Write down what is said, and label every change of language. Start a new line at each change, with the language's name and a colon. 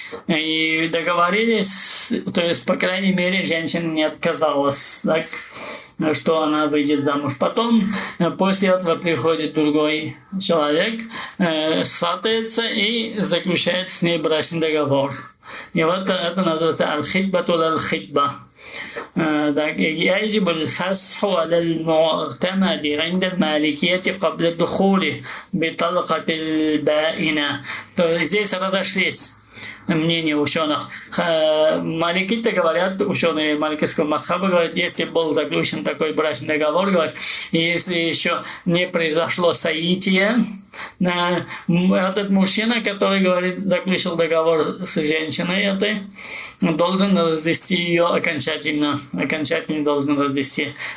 Russian: И договорились, то есть, по крайней мере, женщина не отказалась, так, что она выйдет замуж. Потом, после этого приходит другой человек, сватается и заключает с ней брачный договор. И вот это называется аль-хитбату аль-хитба.
Arabic: يجب الفسخ على المعتمد عند المالكية قبل الدخول بطلقة البائنة.
Russian: То есть здесь разошлись мнения ученых. Маликиты говорят, ученые маликитского мазхаба говорят, если был заключен такой брачный договор, говорят, и если еще не произошло соитие, этот мужчина, который, говорит, заключил договор с женщиной этой, должен развести ее окончательно должен развести.